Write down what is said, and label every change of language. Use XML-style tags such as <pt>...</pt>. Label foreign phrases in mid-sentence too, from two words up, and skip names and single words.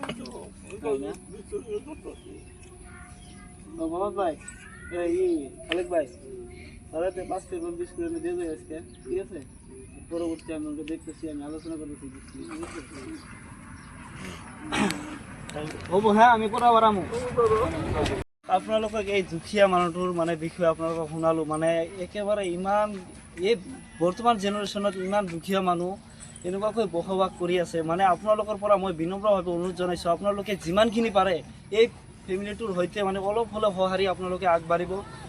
<bn>মোহাম্মদ ভাই, খালেক ভাই, তাহলে 5 টাকা বিস্কুট আমি দিয়ে যাই আজকে, ঠিক আছে? পরবর্তী আমি ওকে দেখতেছি, আমি আলোচনা করতেছি। হ্যাঁ আমি পরে আবার আমো।</bn> <as>আপোনালোকক এই দুখীয়া মানুহটোৰ বিষয়ে আপোনালোকক শুনালোঁ। একেবাৰে ইমান এই বৰ্তমান জেনেৰেশ্যনত ইমান দুখীয়া মানুহ এনেকুৱাকৈ বসবাস কৰি আছে। আপোনালোকৰ পৰা মই বিনম্ৰভাৱে অনুৰোধ জনাইছোঁ, আপোনালোকে যিমানখিনি পাৰে এই ফেমিলিটোৰ সৈতে অলপ হ'লেও সঁহাৰি আপোনালোকে আগবাঢ়িব।</as>